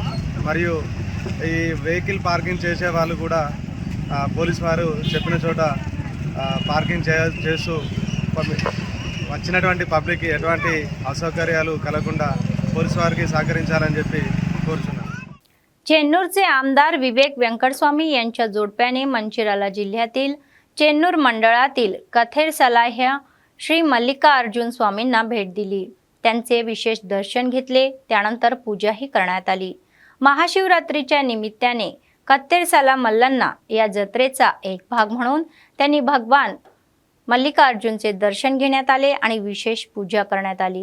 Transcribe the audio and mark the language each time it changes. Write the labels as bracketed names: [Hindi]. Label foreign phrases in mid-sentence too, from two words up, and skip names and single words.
[Telugu] మరియు ఈ [English] vehicle parking [Telugu] చేసే వాళ్ళు కూడా పోలీసు వారు చెప్పిన చోట పార్కింగ్ చేస్తూ వచ్చినటువంటి పబ్లిక్ ఎటువంటి అసౌకర్యాలు కలగకుండా పోలీసు వారికి సహకరించాలని చెప్పి కోరుచున్నాను। [Marathi] चेन्नूरचे आमदार विवेक व्यंकटस्वामी यांच्या जोडप्याने मंचिराला जिल्ह्यातील चेन्नूर मंडळातील कथेरसला ह्या श्री मल्लिकार्जुन स्वामींना भेट दिली। त्यांचे विशेष दर्शन घेतले। त्यानंतर पूजाही करण्यात आली। महाशिवरात्रीच्या निमित्ताने कथेरसला मल्लांना या जत्रेचा एक भाग म्हणून त्यांनी भगवान मल्लिकार्जुनचे दर्शन घेण्यात आले आणि विशेष पूजा करण्यात आली।